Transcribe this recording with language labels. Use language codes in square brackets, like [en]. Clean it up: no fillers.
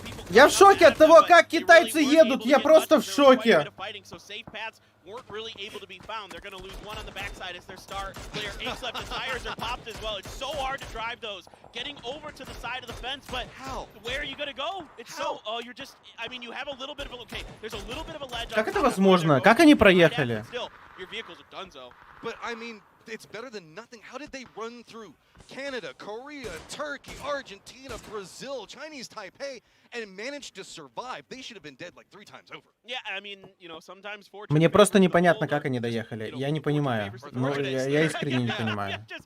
[ru] Я в шоке от того, как китайцы едут. Я просто в шоке. [en] Weren't really able to be found. They're going to lose one on the backside as their star player. 8 left, the tires are popped as well. It's so hard to drive those. Getting over to the side of the fence, but how? Where are you going to go? It's so, you're just, I mean, you have a little bit of a, okay, there's a little bit of a ledge. [ru] Как это возможно? Как они проехали? [en] Your vehicles are donezo. But I mean, it's better than nothing. How did they run through Canada, Korea, Turkey, Argentina, Brazil, Chinese Taipei, and managed to survive? They should have been dead like 3 times over. Yeah, I mean, you know, sometimes [ru] Мне просто непонятно, как они доехали. Я не понимаю. Ну, я искренне не понимаю.